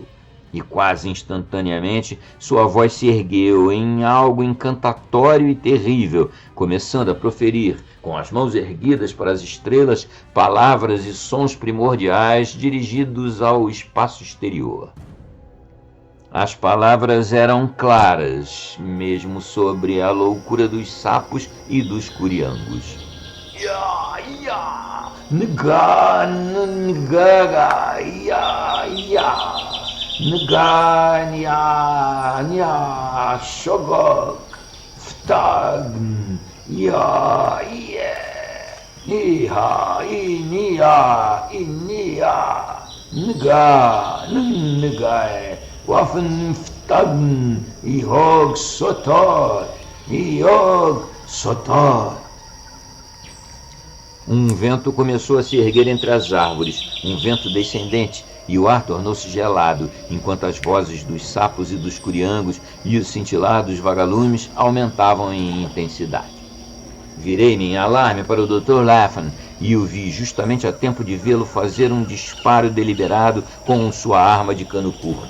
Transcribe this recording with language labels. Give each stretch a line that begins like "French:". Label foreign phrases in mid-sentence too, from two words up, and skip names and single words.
Portuguese: E quase instantaneamente sua voz se ergueu em algo encantatório e terrível, começando a proferir, com as mãos erguidas para as estrelas, palavras e sons primordiais dirigidos ao espaço exterior. As palavras eram claras, mesmo sobre a loucura dos sapos e dos curiangos. Ya, ya, nga, nga, ya, ya. Nga, nya, nya, shogok, ftagn, ya, iha, inia, inia, nga, nga, waffen, ftagn, ihog, sotor, ihog, sotor. Um vento começou a se erguer entre as árvores, um vento descendente, e o ar tornou-se gelado, enquanto as vozes dos sapos e dos curiangos e o cintilar dos vagalumes aumentavam em intensidade. Virei-me em alarme para o Dr. Lapham e o vi justamente a tempo de vê-lo fazer um disparo deliberado com sua arma de cano curto.